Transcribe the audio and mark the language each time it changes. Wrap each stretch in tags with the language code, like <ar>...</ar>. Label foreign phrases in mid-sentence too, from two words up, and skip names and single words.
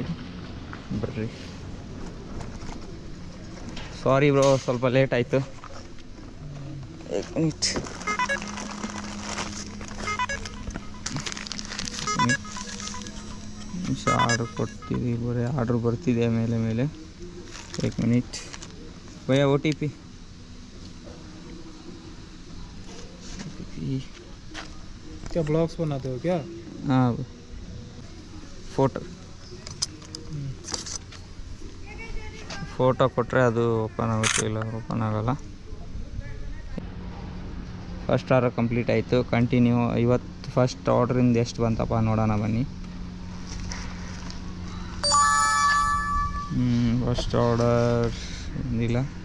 <kn>ಬರ್ರಿ.</kn> <en>sorry bro,</en> <kn>ಸ್ವಲ್ಪ ಲೇಟ್ ಆಯಿತು. ನಿಮಿಷ ಆರ್ಡ್ರ್ ಕೊಡ್ತೀವಿ. ಬರೀ ಆರ್ಡ್ರ್ ಬರ್ತಿದೆ ಮೇಲೆ. 1 ಮಿನಿಟ್ ಭಯ್ಯ. OTP</kn> <hi>क्या ब्लॉग्स बनाते हो क्या?</hi> <kn>हाँ, फोटो ಫೋಟೋ ಕೊಟ್ಟರೆ ಅದು ಓಪನ್ ಆಗುತ್ತೆ, ಇಲ್ಲ ಓಪನ್ ಆಗೋಲ್ಲ.</kn> <en>first order complete</en> <kn>ಆಯಿತು. ಕಂಟಿನ್ಯೂ. ಇವತ್ತು ಫಸ್ಟ್ ಆರ್ಡ್ರಿಂದ ಎಷ್ಟು ಬಂತಪ್ಪ ನೋಡೋಣ ಬನ್ನಿ.</kn> <en>first order</en> <kn>ಇಲ್ಲ.</kn>